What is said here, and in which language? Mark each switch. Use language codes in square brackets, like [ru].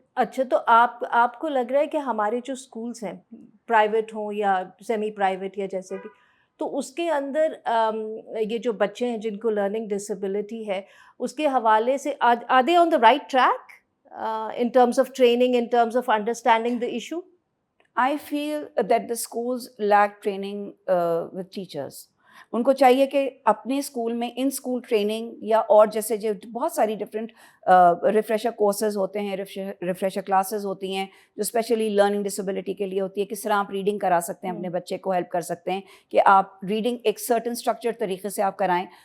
[ur] اچھا، تو آپ کو لگ رہا ہے کہ ہمارے جو اسکولس ہیں پرائیویٹ ہوں یا سیمی پرائیویٹ یا جیسے بھی، تو اس کے اندر یہ جو بچے ہیں جن کو لرننگ ڈسیبلٹی ہے اس کے حوالے سے [en] Are they on the right track in terms of training, in terms of understanding the issue? I feel that the schools lack training with teachers. [ur] ان کو چاہیے کہ اپنے اسکول میں ان اسکول ٹریننگ یا اور جیسے جو بہت ساری ڈفرینٹ ریفریشر کورسز ہوتے ہیں، ریفریشر کلاسز ہوتی ہیں جو اسپیشلی لرننگ ڈسیبلٹی کے لیے ہوتی ہے. کس طرح آپ ریڈنگ کرا سکتے ہیں، اپنے بچے کو ہیلپ کر سکتے ہیں کہ آپ ریڈنگ ایک سرٹن اسٹرکچر طریقے سے آپ کرائیں.